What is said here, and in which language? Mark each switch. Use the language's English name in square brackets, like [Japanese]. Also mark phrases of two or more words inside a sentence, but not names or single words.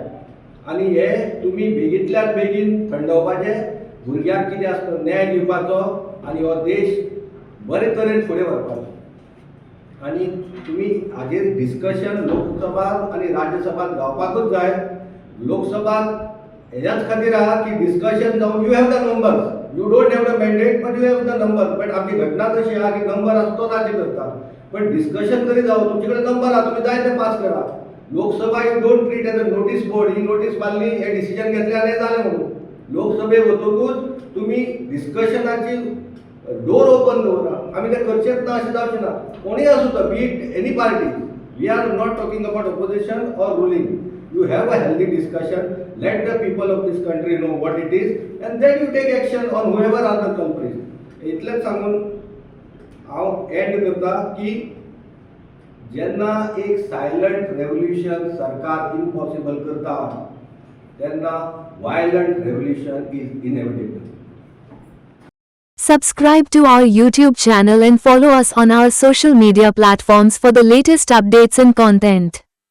[Konkani] आनी हे तुमी बेगींतल्यान बेगीन थंडोवपाचें, भुरग्यांक कितें आसता न्याय दिवपाचो आनी हो देश बरे तरेन फुडें व्हरपाचो. आनी तुमी हाजेर डिस्कशन लोकसभात आनी राज्यसभात जावपाकूच जाय. लोकसभात हेज्याच खातीर आहा की डिस्कशन जावन [English] you have the numbers, you don't have the mandate but you have the number. [Konkani] बट आमची घटना तशी आहा की नंबर आसतो राज्य करता, पण डिस्कशन तरी जावं. तुमचे कडेन नंबर आहा, तुम्ही जाय ते पास करा. लोकसभा [English] you don't treat as a notice board. [Konkani] ही नोटीस मारली, हे डिसिजन घेतले आनी हे जालें म्हणून. लोकसभेक वतकूच तुमी डिस्कशनाची [English] door open [Konkani] दवरा. आमी ते करचेच ना अशें जावचें ना. कोणीय आसूं तो, [English] Be it any party. We are not talking about opposition or ruling. You have a healthy discussion. Let the people of this country know what it is, and then you take action on whoever are the culprits. [Konkani] इतलेंच सांगून हांव एंड करता की जेन्ना एक [English] silent revolution [Konkani] सरकार इम्पॉसिबल करता, तेन्ना [English] violent revolution is inevitable. Subscribe to our YouTube channel and follow us on our social media platforms for the latest updates and content.